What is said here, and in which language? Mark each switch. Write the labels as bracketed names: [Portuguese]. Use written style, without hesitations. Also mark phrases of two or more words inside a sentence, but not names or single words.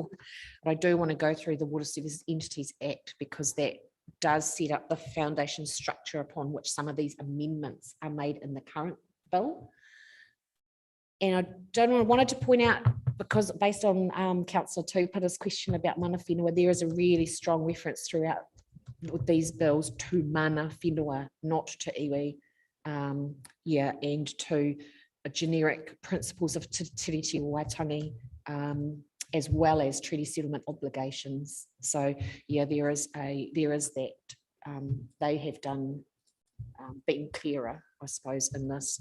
[English] But I do want to go through the Water Services Entities Act because that does set up the foundation structure upon which some of these amendments are made in the current bill. And I wanted to point out, because based on Councillor Tuputa's question about [Māori] mana whenua, [English] there is a really strong reference throughout these bills to [Māori] mana whenua, [English] not to iwi, and to generic principles of Te Reti Waitangi, as well as treaty settlement obligations. So yeah, there is that. They have done been clearer, I suppose, in this.